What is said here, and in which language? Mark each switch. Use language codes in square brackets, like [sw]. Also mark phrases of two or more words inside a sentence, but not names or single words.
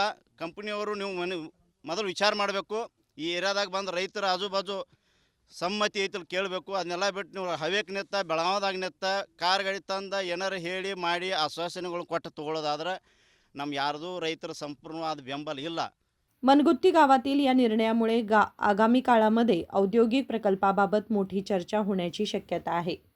[kn] ಕಂಪ್ನಿಯವರು ನೀವು ಮೊದಲು ವಿಚಾರ ಮಾಡಬೇಕು. ಈ ಏರಿಯಾದಾಗ ಬಂದು ರೈತರ ಆಜು ಬಾಜು ಸಮ್ಮತಿ ಐತಲ್ಲಿ ಕೇಳಬೇಕು. ಅದನ್ನೆಲ್ಲ ಬಿಟ್ಟು ನೀವು ಹವೇಕ್ ನೆತ್ತ, ಬೆಳಗಾವದಾಗ ನೆತ್ತ, ಕಾರ್ ಗಾಡಿ ತಂದ ಏನಾರು ಹೇಳಿ ಮಾಡಿ ಆಶ್ವಾಸನೆಗಳು ಕೊಟ್ಟು ತೊಗೊಳ್ಳೋದಾದ್ರೆ ನಮ್ಮ ಯಾರ್ದು ರೈತರ ಸಂಪೂರ್ಣವಾದ ಬೆಂಬಲ ಇಲ್ಲ. [mr] मनगुत्ती गावातील या निर्णयामुळे आगामी काळामध्ये औद्योगिक प्रकल्पाबाबत मोठी चर्चा होण्याची शक्यता आहे.